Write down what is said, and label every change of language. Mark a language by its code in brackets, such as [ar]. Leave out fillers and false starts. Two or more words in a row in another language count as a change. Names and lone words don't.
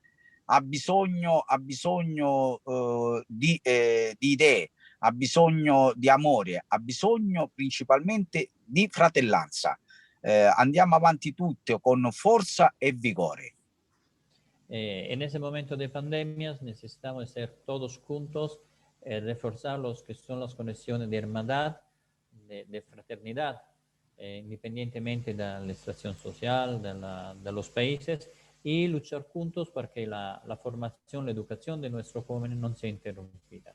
[it] Ha bisogno di idee, ha bisogno di amore, ha bisogno principalmente di fratellanza. Andiamo avanti tutti con forza e vigore. [es] En ese momento de pandemias necesitamos ser todos juntos, reforzar los que son las conexiones de hermandad, de fraternidad, independientemente de la situación social de los países, y luchar juntos para que la formación, la educación de nuestros jóvenes no sea interrumpida.